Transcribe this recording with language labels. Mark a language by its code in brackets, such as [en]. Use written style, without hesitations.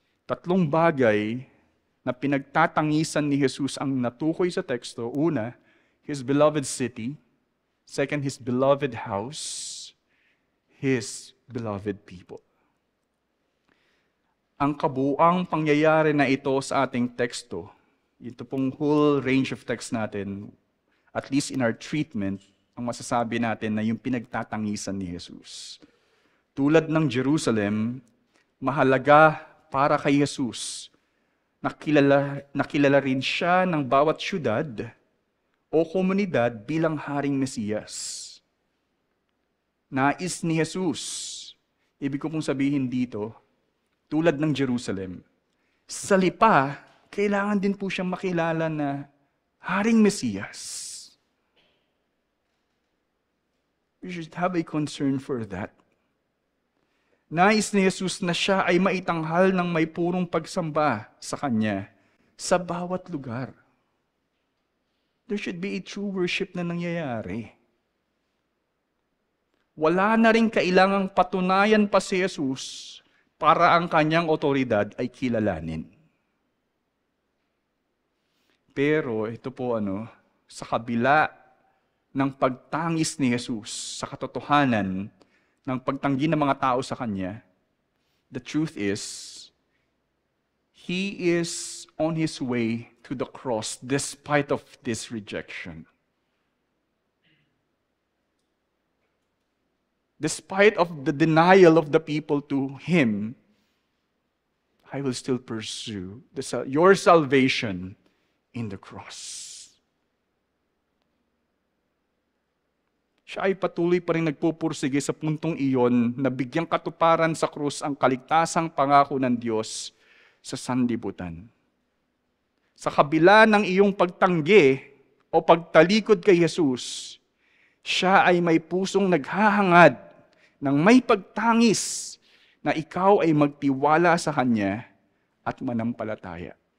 [tl] 3 bagay na pinagtatangisan ni Jesus ang natukoy sa teksto. Una, [en] His beloved city. Second, His beloved house. His beloved people. [tl] Ang kabuuang pangyayari na ito sa ating teksto, ito pong [en] whole range of text [tl] natin, [en] at least in our treatment, [tl] ang masasabi natin na yung pinagtatangisan ni Jesus. Tulad ng Jerusalem, mahalaga para kay Jesus, nakilala rin siya ng bawat syudad o komunidad bilang Haring Mesiyas. Nais ni Jesus, ibig ko pong sabihin dito, tulad ng Jerusalem, sa lipa, kailangan din po siyang makilala na Haring Mesiyas. [en] We should have a concern for that. [tl] Nais ni Jesus na siya ay maitanghal ng may purong pagsamba sa Kanya sa bawat lugar. [en] There should be a true worship [tl] na nangyayari. Wala na rin kailangang patunayan pa si Jesus para ang Kanyang otoridad ay kilalanin. Pero ito po sa kabila ng pagtangis ni Jesus sa katotohanan ng pagtanggi ng mga tao sa Kanya, [en] the truth is, He is on His way to the cross despite of this rejection. despite of the denial of the people to Him, I will still pursue your salvation in the cross. [tl] Siya ay patuloy pa rin nagpupursige sa puntong iyon na bigyang katuparan sa krus ang kaligtasang pangako ng Diyos sa sanlibutan. Sa kabila ng iyong pagtanggi o pagtalikod kay Jesus, siya ay may pusong naghahangad ng may pagtangis na ikaw ay magtiwala sa Kanya at manampalataya.